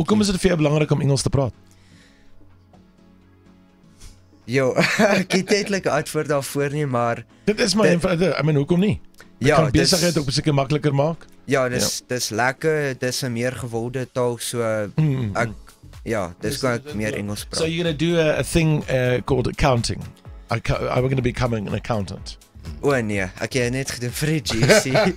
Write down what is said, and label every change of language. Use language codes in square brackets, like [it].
[af] Hoekom is dit vir jou belangrik om Engels te praat? Jo, ek het eintlik 'n antwoord daarvoor nie, maar Dit is my [en] I mean, [af] hoekom nie? Dit ja, kan besigheid ook seker makliker maak. Ja, dis lekker, dis 'n meer gewilde taal, so ek Ja, dis kan ek meer Engels praat. [en] So you're going to do a thing called accounting. I'm going to become an accountant. [af] O nee, ek het net gedoen vir die GC.